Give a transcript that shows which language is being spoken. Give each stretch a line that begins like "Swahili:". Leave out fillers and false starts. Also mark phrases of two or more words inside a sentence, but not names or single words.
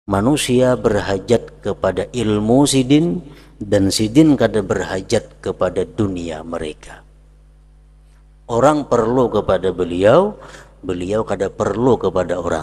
Indonesian: manusia berhajat kepada ilmu sidin dan sidin kada berhajat kepada dunia mereka. Orang perlu kepada beliau, beliau kada perlu kepada orang.